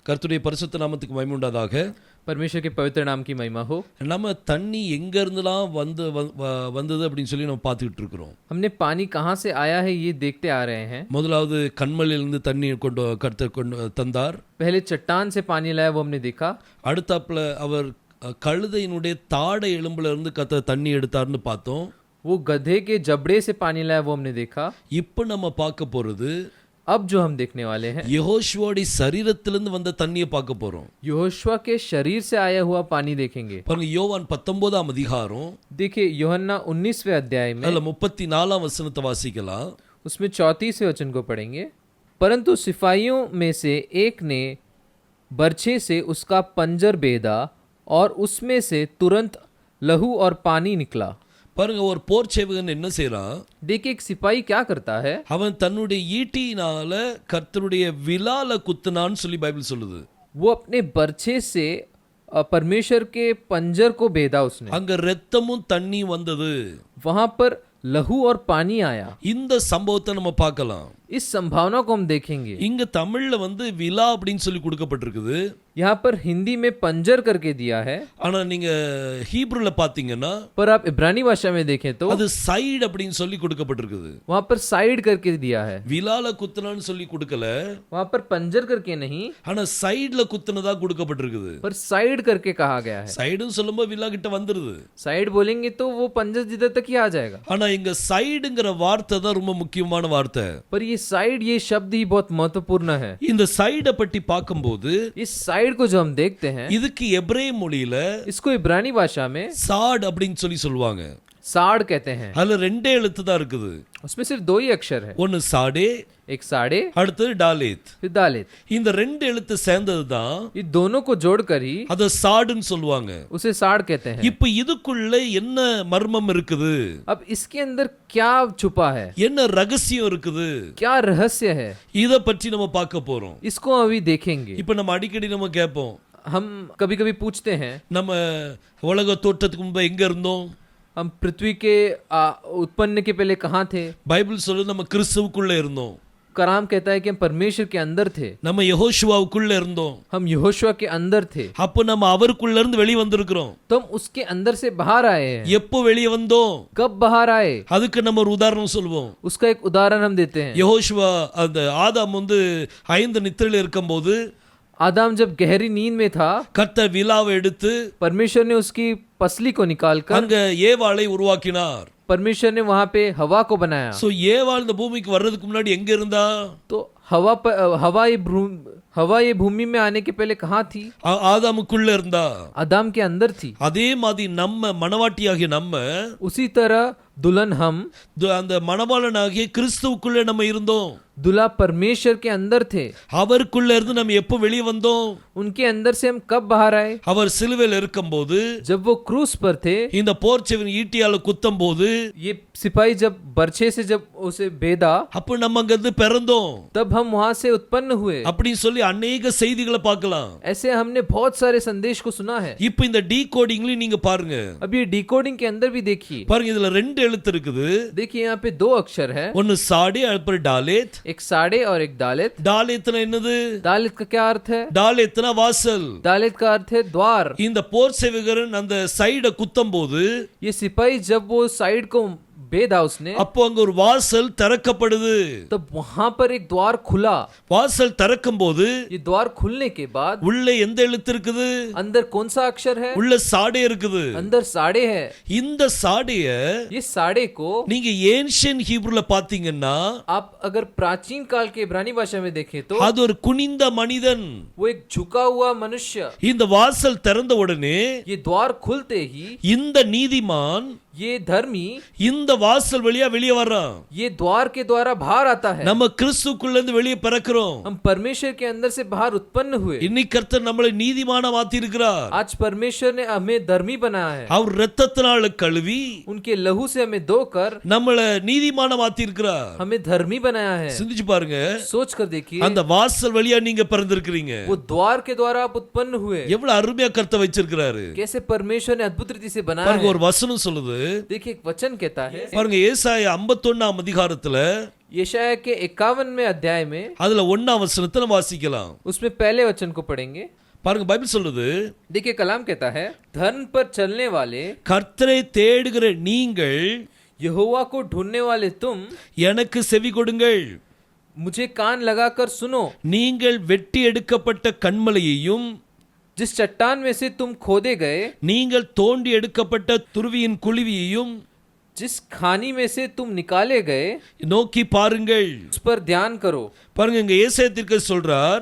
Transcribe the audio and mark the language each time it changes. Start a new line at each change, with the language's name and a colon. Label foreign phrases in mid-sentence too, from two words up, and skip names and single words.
Tamil: கர்த்தருடைய பரிசுத்த நாமத்துக்கு மகிமை உண்டாதாக.
Hindi: परमेश्वर के पवित्र नाम की महिमा हो।
Tamil: நம்ம தண்ணி எங்க இருந்துலாம் வந்தது அப்படின்னு சொல்லி நம்ம பார்த்துக்கிட்டு இருக்கிறோம்.
Hindi: हमने पानी कहाँ से आया है ये देखते आ रहे हैं।
Tamil: முதலாவது கண்மலையிலிருந்து தண்ணி கர்த்தர் கொண்டு தந்தார்.
Hindi: पहले चट्टान से पानी लाया, वो हमने देखा।
Tamil: அடுத்தாப்புல அவர் கழுதையினுடைய தாடை எலும்புல இருந்து கர்த்தர் தண்ணி எடுத்தார்னு பார்த்தோம்.
Hindi: वो गधे के जबड़े से पानी लाया, वो हमने देखा।
Tamil: இப்போ நம்ம பார்க்க போறது,
Hindi: अब जो हम देखने वाले हैं,
Tamil: யெகோஷுவோட சரீரத்திலிருந்து வந்த தண்ணியை பார்க்க போறோம்.
Hindi: यहोशुआ के शरीर से आया हुआ पानी देखेंगे।
Tamil: பாருங்க, யோவான் 19ஆம் அதிகாரம்,
Hindi: देखिए यूहन्ना 19वें अध्याय में,
Tamil: அதுல 34ஆம் வசனத்தை வாசிக்கலாம்.
Hindi: उसमें 34वें वचन को पढ़ेंगे। परंतु सिपाहियों में से एक ने बर्छे से उसका पंजर बेधा और उसमें से तुरंत लहू और पानी निकला।
Tamil: பாருங்க, ஒரு போர் சேவகன் என்ன செய்றான்?
Hindi: देखिए एक सिपाही क्या करता है,
Tamil: அவன் தன்னுடைய ஈட்டியினால கர்த்தருடைய விலால குத்துனான்னு சொல்லி பைபிள் சொல்லுது.
Hindi: वो अपने बर्छे से परमेश्वर के पंजर को बेधा उसने।
Tamil: அங்க இரத்தமும் தண்ணி வந்தது.
Hindi: वहां पर लहू और पानी आया।
Tamil: இந்த சம்பவத்தை நம்ம பார்க்கலாம்.
Hindi: इस संभावना को हम देखेंगे।
Tamil: இங்க தமிழ்ல விலா அப்படின்னு சொல்லி கொடுக்கப்பட்டிருக்குது.
Hindi: यहाँ पर हिंदी में पंजर करके दिया है,
Tamil: ஆனா நீங்க ஹீப்ருல பாத்தீங்கன்னா
Hindi: पर आप इब्रानी भाषा में देखें तो
Tamil: அது சைடு அப்படின்னு சொல்லி கொடுக்கப்பட்டிருக்குது.
Hindi: वहाँ पर साइड करके दिया है।
Tamil: விலால குத்துனான்னு சொல்லி கொடுக்கல,
Hindi: वहाँ पर पंजर करके नहीं,
Tamil: ஆனா சைடுல குத்துனதா கொடுக்கப்பட்டிருக்குது.
Hindi: पर साइड करके कहा गया है।
Tamil: சைடுன்னு சொல்லும்போது விலா கிட்ட வந்துருது.
Hindi: साइड बोलेंगे तो वो पंजर जिधर तक ही आ जाएगा।
Tamil: ஆனா இங்க சைடுங்கிற வார்த்தை தான் ரொம்ப முக்கியமான வார்த்தை.
Hindi: पर ये साइड, ये शब्द ही बहुत महत्वपूर्ण है।
Tamil: இந்த சைடை பற்றி பார்க்கும்போது
Hindi: इस साइड को जो हम देखते हैं,
Tamil: இதுக்கு எபிரேய மொழியில
Hindi: इसको इब्रानी भाषा में
Tamil: சாட் அப்படின்னு சொல்லி சொல்லுவாங்க.
Hindi: साड़ कहते हैं।
Tamil: அதுல ரெண்டே எழுத்து தான் இருக்குது.
Hindi: उसमें सिर्फ दो ही अक्षर है,
Tamil: ஒன்னு சாடே,
Hindi: एक साड़े,
Tamil: அடுத்தது டாலேத்.
Hindi: फिर दालेत।
Tamil: இந்த ரெண்டு எழுத்து சேர்ந்தது தான்
Hindi: ये दोनों को जोड़कर ही
Tamil: அத சாடுன்னு சொல்லுவாங்க.
Hindi: उसे साड़ कहते हैं।
Tamil: இப்ப இதுக்குள்ள என்ன மர்மம் இருக்குது?
Hindi: अब इसके अंदर क्या छुपा है,
Tamil: என்ன ரகசியம் இருக்குது?
Hindi: क्या रहस्य है,
Tamil: இத பற்றி நம்ம பார்க்க போறோம்.
Hindi: इसको अभी देखेंगे।
Tamil: இப்ப நம்ம அடிக்கடி நம்ம கேட்போம்,
Hindi: हम कभी कभी पूछते हैं,
Tamil: நம்ம உலக தோற்றத்துக்கு முன்பு எங்க இருந்தோம்?
Hindi: हम पृथ्वी के उत्पन्न के पहले कहाँ थे?
Tamil: பைபிள் சொல்லுது நம்ம கிறிஸ்துவுக்குள்ள இருந்தோம்.
Hindi: कलाम कहता है कि हम परमेश्वर के अंदर थे,
Tamil: நம்ம யெகோஷுவாவுக்குள்ள இருந்தோம்.
Hindi: हम यहोशुआ के अंदर थे।
Tamil: அப்ப நம்ம அவருக்குள்ள இருந்து வெளிய வந்திருக்கிறோம்.
Hindi: तो हम उसके अंदर से बाहर आए हैं।
Tamil: எப்போ வெளிய வந்தோம்?
Hindi: कब बाहर आए,
Tamil: அதுக்கு நம்ம ஒரு உதாரணம் சொல்லுவோம்.
Hindi: उसका एक उदाहरण हम देते हैं।
Tamil: யெகோஷுவா அந்த ஆதாம் 5 நித்திரையில இருக்கும்போது
Hindi: आदम जब गहरी नींद में था,
Tamil: கர்த்தர் விலாவை எடுத்து
Hindi: परमेश्वर ने उसकी पसली को निकालकर
Tamil: அங்க ஏவாளை உருவாக்கினார்.
Hindi: परमेश्वर ने वहां पे हवा को बनाया।
Tamil: சோ ஏவாள் இந்த பூமிக்கு வர்றதுக்கு முன்னாடி எங்க இருந்தா?
Hindi: तो हवा ये भूमि में आने के पहले कहाँ थी?
Tamil: ஆதாமுக்குள்ள இருந்தா.
Hindi: आदम के अंदर थी।
Tamil: அதே மாதிரி நம்ம மணவாட்டியாகிய நம்ம,
Hindi: उसी तरह दुल्हन हम,
Tamil: அந்த மணவாளனாகிய கிறிஸ்துவுக்குள்ள நம்ம இருந்தோம்.
Hindi: दुल्हा परमेश्वर के अंदर थे।
Tamil: அவருக்குள்ள இருந்து நம்ம எப்போ வெளிய வந்தோம்?
Hindi: उनके अंदर से हम कब बाहर आए?
Tamil: அவர் சிலுவையில் இருக்கும்போது,
Hindi: जब वो क्रूस पर थे,
Tamil: இந்த போர்ச்சேவன் ஈட்டியால குத்தும் போது,
Hindi: ये सिपाही जब बर्छे से जब उसे बेधा,
Tamil: அப்ப நம்ம அங்க இருந்து பிறந்தோம்
Hindi: तब हम वहां से उत्पन्न हुए।
Tamil: அப்படின்னு சொல்லி अनेक செய்திகளை பார்க்கலாம்.
Hindi: ऐसे हमने बहुत सारे संदेश को सुना है।
Tamil: இப்போ இந்த டீகோடிங்லயும் நீங்க பாருங்க.
Hindi: अब ये डिकोडिंग के अंदर भी देखिए।
Tamil: பாருங்க, இதுல ரெண்டு எழுத்து இருக்குது.
Hindi: देखिए यहाँ पे दो अक्षर है,
Tamil: ஒன்னு சாடே, அப்புறம் டாலேத்.
Hindi: एक साड़े और एक दालेत।
Tamil: டாலேத்னா என்னது?
Hindi: दालेत का क्या अर्थ है?
Tamil: டாலேத்னா வாசல்.
Hindi: दालेत का अर्थ है द्वार।
Tamil: இந்த போர் சேவகரன் அந்த சைட குத்தும் போது,
Hindi: ये सिपाही जब वो साइड को बेधा उसने,
Tamil: அப்போ அங்க ஒரு வாசல் திறக்கப்படுது.
Hindi: तब वहां पर एक द्वार खुला।
Tamil: வாசல் திறக்கும் போது
Hindi: ये द्वार खुलने के बाद
Tamil: உள்ள எந்த எழுத்து இருக்குது?
Hindi: अंदर कौन सा अक्षर है?
Tamil: உள்ள சாடே இருக்குது.
Hindi: अंदर साड़े है।
Tamil: இந்த சாடைய
Hindi: ये साड़े को
Tamil: நீங்க
English: ancient Hebrewல
Tamil: பாத்தீங்கன்னா,
Hindi: आप अगर प्राचीन काल के इब्रानी भाषा में देखें तो
Tamil: அது ஒரு குனிந்த மனிதன்.
Hindi: वो एक झुका हुआ मनुष्य।
Tamil: இந்த வாசல் திறந்த உடனே
Hindi: ये द्वार खुलते ही
Tamil: இந்த நீதிமான்
Hindi: ये धर्मी
Tamil: இந்த வாசல் வழியா வெளியே வர்றான்.
Hindi: ये द्वार के द्वारा बाहर आता है।
Tamil: நம்ம கிறிஸ்துக்குள்ள இருந்து வெளியே பிறக்கிறோம்.
Hindi: हम परमेश्वर के अंदर से बाहर उत्पन्न हुए।
Tamil: இன்னைக்கு கர்த்தர் நம்மளை நீதிமான மாத்தி இருக்கிறார்.
Hindi: आज परमेश्वर ने हमें धर्मी बनाया है।
Tamil: அவர் இரத்தத்தினால கழுவி
Hindi: उनके लहू से हमें धोकर
Tamil: நம்மளை நீதிமான மாத்தி இருக்கிறார்.
Hindi: हमें धर्मी बनाया है।
Tamil: சிந்திச்சு பாருங்க,
Hindi: सोच कर देखिए,
Tamil: அந்த வாசல் வழியா நீங்க பிறந்திருக்கிறீங்க.
Hindi: वो द्वार के द्वारा आप उत्पन्न हुए।
Tamil: எவ்வளவு அருமையா கர்த்தர் வச்சிருக்கிறாரு.
Hindi: कैसे परमेश्वर ने अद्भुत रीति से बनाया
Tamil: பாருங்க,
Hindi: है।
Tamil: ஒரு வசனம் சொல்லுது,
Hindi: देखिए एक वचन कहता है,
Tamil: பாருங்க ஏசாயா 51ஆம் அதிகாரத்துல
Hindi: यशायाह के 51वें अध्याय में
Tamil: அதுல 1ஆம் வசனத்துல வாசிக்கலாம்.
Hindi: उसमें पहले वचन को पढ़ेंगे.
Tamil: பாருங்க பைபிள் சொல்லுது,
Hindi: देखिए कलाम कहता है, धर्म पर चलने वाले,
Tamil: கர்த்தரை தேடுகிற நீங்கள்
Hindi: यहोवा को ढूंढने वाले तुम,
Tamil: எனக்கு செவி கொடுங்கள்.
Hindi: मुझे कान लगाकर सुनो.
Tamil: நீங்கள் வெட்டி எடுக்கப்பட்ட கன்மலையையும்
Hindi: जिस चट्टान में से तुम खोदे गए,
Tamil: நீங்கள் தோண்டி எடுக்கப்பட்ட துருவியின் குழியையும்
Hindi: जिस खानी में से तुम निकाले गए,
Tamil: நோக்கி பாருங்கள்.
Hindi: उस पर ध्यान करो.
Tamil: பாருங்க இங்க ஏசாயா தீர்க்கதரிசி சொல்றார்,